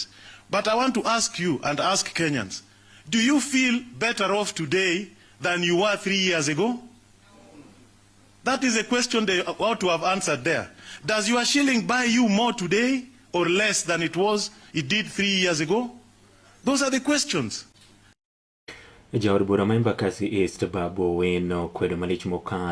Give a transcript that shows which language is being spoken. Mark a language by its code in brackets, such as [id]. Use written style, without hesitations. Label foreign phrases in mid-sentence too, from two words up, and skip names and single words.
[en] But I want to ask you and ask Kenyans, do you feel better off today than you were 3 years ago? That is a question they ought to have answered there. Does your shilling buy you more today or less than it did 3 years ago? Those are the questions. [luo] Jaod bura ma Embakasi East Babu Owino kwedo malich mokalo